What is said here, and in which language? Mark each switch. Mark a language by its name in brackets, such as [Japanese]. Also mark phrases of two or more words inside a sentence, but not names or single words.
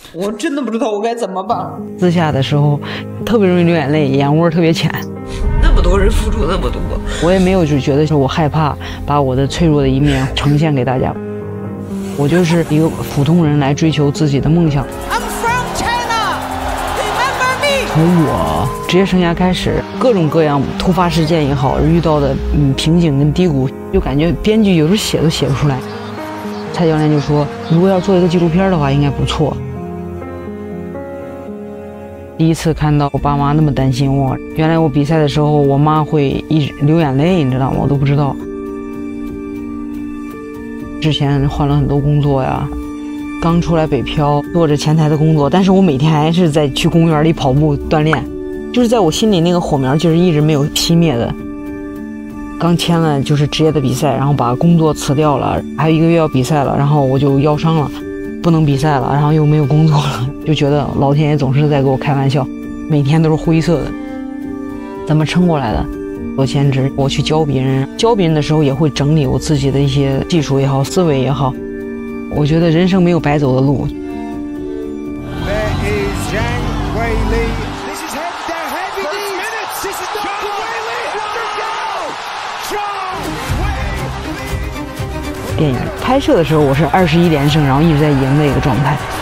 [Chinese] 我真的不知道我該怎麼辦。私下的時候特別容易流眼淚，眼窩特別淺。那麼多人付出那麼多，我也沒有就覺得說我害怕把我的脆弱的一面呈現給大家。我就是一個普通人來追求自己的夢想。 [English] I'm from China. Remember me. [Chinese] 從我職業生涯開始，各種各樣突發事件也好，遇到的瓶頸跟低谷，就感覺編劇有時候寫都寫不出來。蔡教練就說，如果要做一個紀錄片的話，應該不錯。第一次看到我爸媽那麼擔心我，原來我比賽的時候，我媽會一直流眼淚，你知道嗎？我都不知道。之前換了很多工作呀，剛出來北漂，做着前台的工作，但是我每天還是在去公園裡跑步鍛鍊，就是在我心裡那個火苗就是一直沒有熄滅的。剛簽了就是職業的比賽，然後把工作辭掉了，還有1個月要比賽了，然後我就腰傷了，不能比賽了，然後又沒有工作了，就覺得老天爺總是在给我開玩笑，每天都是灰色的。怎麼撐過來的？做兼職，我去教別人的時候也會整理我自己的一些技術也好，思維也好。我覺得人生沒有白走的路。電影拍攝的時候，我是21連勝，然後一直在贏的一個狀態。